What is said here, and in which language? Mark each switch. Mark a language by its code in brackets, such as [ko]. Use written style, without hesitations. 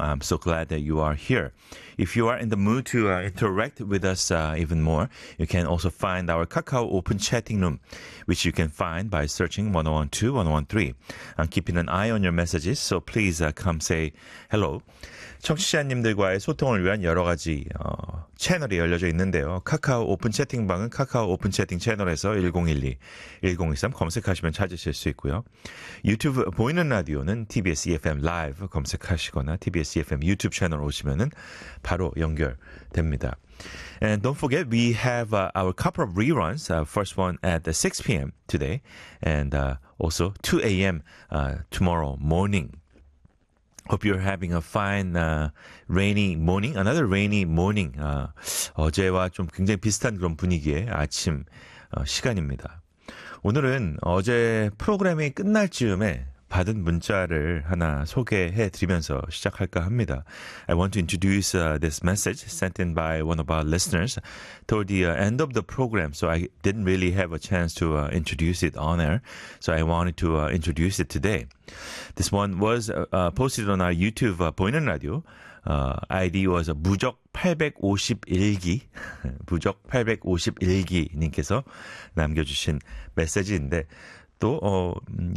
[en] I'm so glad that you are here. If you are in the mood to interact with us even more, you can also find our Kakao open chatting room, which you can find by searching 1012, 1013. I'm keeping an eye on your messages, so please come say hello. [ko] 청취자님들과의 소통을 위한 여러 가지 채널이 열려져 있는데요. 카카오 오픈 채팅방은 카카오 오픈 채팅 채널에서 1012, 1013 검색하시면 찾으실 수 있고요. 유튜브 보이는 라디오는 TBS EFM 라이브 검색하시거나 TBS EFM 유튜브 채널 오시면은 바로 연결됩니다. [en] And don't forget, we have our couple of reruns. First one at 6 p.m. today and also 2 a.m. Tomorrow morning. Hope you're having a fine rainy morning. Another rainy morning. [ko] 어제와 좀 굉장히 비슷한 그런 분위기의 아침 시간입니다. 오늘은 어제 프로그램이 끝날 즈음에 받은 문자를 하나 소개해 드리면서 시작할까 합니다. [en] I want to introduce this message sent in by one of our listeners toward the end of the program, so I didn't really have a chance to introduce it on air, so I wanted to introduce it today. This one was posted on our YouTube 보이는 라디오. ID was [ko] 무적851기, 무적851기님께서 남겨주신 메시지인데, 또 유튜브